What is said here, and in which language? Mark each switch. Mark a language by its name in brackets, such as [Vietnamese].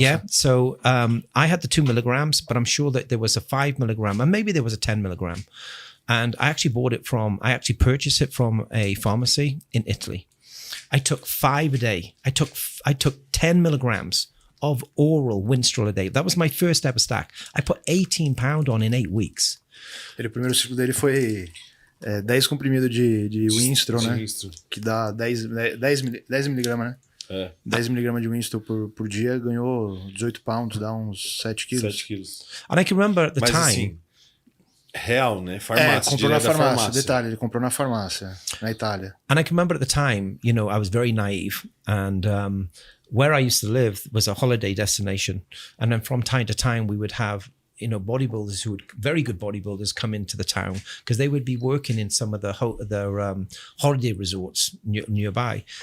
[English] Yeah, so I had the 2 milligrams, but I'm sure that there was a 5 milligram, and maybe there was a 10 milligram. And I actually purchased it from a pharmacy in Italy. I took 5 a day. I took 10 milligrams of oral Winstrol a day. That was my first ever stack. I put 18 pound on in 8 weeks. [Portuguese] O primeiro ciclo dele foi 10 comprimidos de Winstrol, né? Que dá 10 miligramas, né? 10 miligramas de Winstrol por dia, ganhou 18 pounds, dá uns 7 quilos. 7 quilos. [English] And I can remember at the time... [Portuguese] Assim, real, né? Farmácia. Comprou na farmácia. Detalhe, ele comprou na farmácia, na Itália. [English] And I can remember at the time, you know, I was very naive, and where I used to live was a holiday destination. And then from time to time, we would have, you know, bodybuilders very good bodybuilders come into the town because they would be working in some of the holiday resorts nearby.